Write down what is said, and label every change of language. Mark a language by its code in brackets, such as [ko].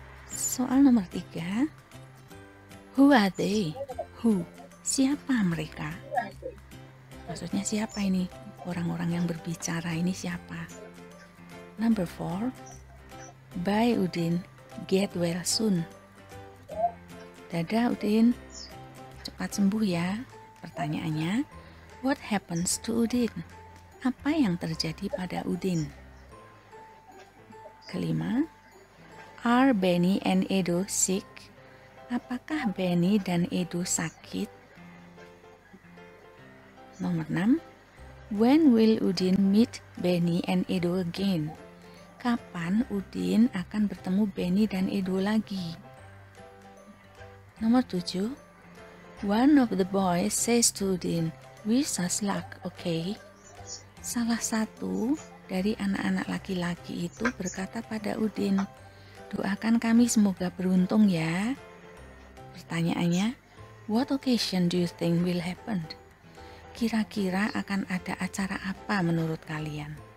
[id] Soal nomor 3. [en] Who are they? Who? [id] Siapa mereka? Maksudnya siapa ini? Orang-orang yang berbicara ini siapa? [en] Number 4. Bye Udin, get well soon. [id] Dadah Udin, cepat sembuh ya. Pertanyaannya, [en] what happens to Udin? [id] Apa yang terjadi pada Udin? Kelima, [en] are Benny and Edo sick? [id] Apakah Benny dan Edo sakit? Nomor 6, [en] when will Udin meet Benny and Edo again? [id] Kapan Udin akan bertemu Benny dan Edo lagi? Nomor 7, [en] one of the boys says to Udin, wish us luck, okay? [id] Salah satu dari anak-anak laki-laki itu berkata pada Udin, doakan kami semoga beruntung ya. Pertanyaannya, [en] what occasion do you think will happen? [id] Kira-kira akan ada acara apa menurut kalian?